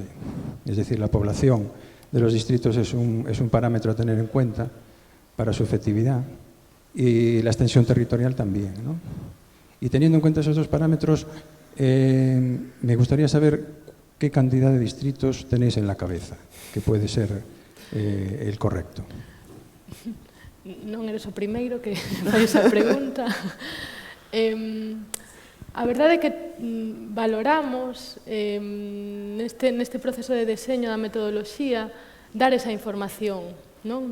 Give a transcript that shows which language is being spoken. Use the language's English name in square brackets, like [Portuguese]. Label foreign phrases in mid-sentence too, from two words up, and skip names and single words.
[Spanish] Es decir, la población de los distritos es un parámetro a tener en cuenta para su efectividad y la extensión territorial también, ¿no? Y teniendo en cuenta esos dos parámetros, me gustaría saber qué cantidad de distritos tenéis en la cabeza, que puede ser el correcto. [Galician] Non eres o primeiro que fai esa pregunta. A verdade é que valoramos neste proceso de deseño da metodoloxía dar esa información, non?